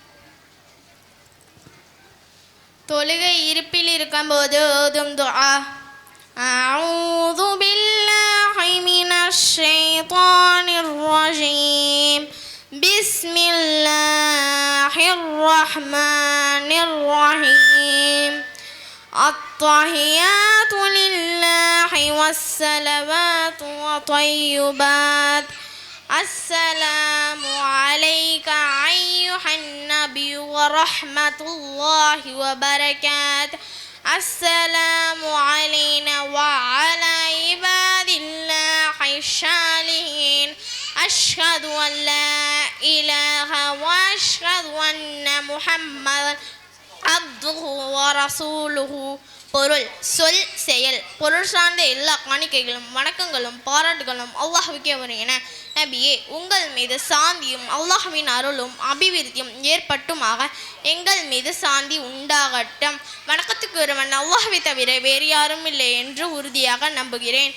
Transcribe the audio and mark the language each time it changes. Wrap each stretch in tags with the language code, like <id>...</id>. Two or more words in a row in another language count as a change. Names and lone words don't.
<ta>தொழுகை இருப்பில் இருக்கும்போது ஓதும் துஆ.</ta> <ar>أعوذ بالله من الشيطان الرجيم. بسم الله الرحمن الرحيم. التحيات لله والصلوات والطيبات. السلام عليك أيها النبي ورحمة الله وبركاته. السلام علينا وعلى عباد الله الصالحين. أشهد أن لا إله وأشهد أن محمدا عبده ورسوله.</ar> <ta>பொருள், சொல், செயல். பொருள் சார்ந்த எல்லா காணிக்கைகளும் வணக்கங்களும் பாராட்டுகளும் அல்லாஹ்வுக்கே உரியன. நபியே, உங்கள் மீது சாந்தியும் அல்லாஹ்வின் அருளும் அபிவிருத்தியும் ஏற்பட்டுமாக. எங்கள் மீது சாந்தி உண்டாகட்டும். வணக்கத்துக்கு ஒருவன் அல்லாஹ்வை தவிர வேறு யாரும் இல்லை என்று உறுதியாக நம்புகிறேன்.</ta>